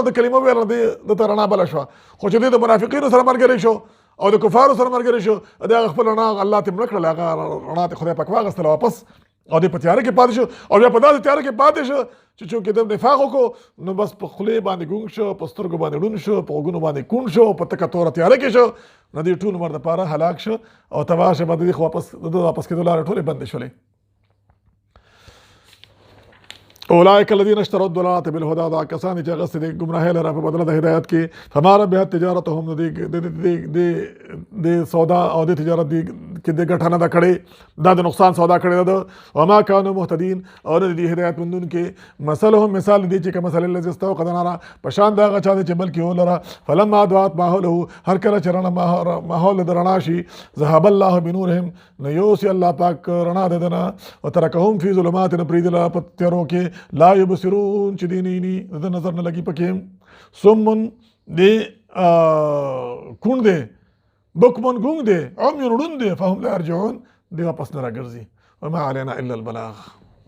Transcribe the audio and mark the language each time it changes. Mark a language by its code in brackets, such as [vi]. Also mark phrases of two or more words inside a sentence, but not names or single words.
[ps] وړه د کلمه ویل د ته رڼا بله شوه خو چې دی د منافقینو سره ملګری شو او د کفارو سره ملګری شو د هغه خپل رڼا الله ته مړه کړله هغه رڼا ته خدای پاک واخیستله واپس او دی په تیاره کې پاتې شو او بیا په داسې تیاره کې پاتې شو چې چونکې د نفاق وکړو نو بس په خولې باندې ګونګ شو په سترګو باندې ړوند شو په غوږونو باندې کوڼ شو په تکه توره تیاره کې شو نو دې ټول عمر دپاره هلاک شو او تباه شه بعد د واپس کېدو لارې ټولې بندې شولې [ar] اولئک الذین اشتروا الضلالة بالهدى [ps] دا کسان چې هغه د ګمراهۍ لره په بدله د هدایت کې [ar] فما ربحت تجارتهم [ps] د سودا او د تجارت کې د ګټه نه ده کړې دا د نقصان سودا کړې ده [ar] وما كانوا مهتدین [ps] او د دې هدایت مندونکو مثلهم مثال دی چې [ar] کمثل الذی استوقد نارا [ps] په شان د هغه چا چې بلکې ولره [ar] فلما ضاعت ماحوله [ps] هر کله چې رڼا ماحول د رڼا شي [ar] ذهب الله بنورهم [ps] نو یوسي الله پاک رڼا د ده نه [ar] وترکهم فی ظلمات [ps] نه پرېږدله په تیارو کې [ar] لا یبصرون [ps] چې دی نه د نظر نه لګي پکې صمن دی کوڼ دی بکمن ګونګ دی عمیون ړوند دی [ar] فهم لا یرجعون [ps] دی واپس نه راګرځي [ar] وما علینا الا البلاغ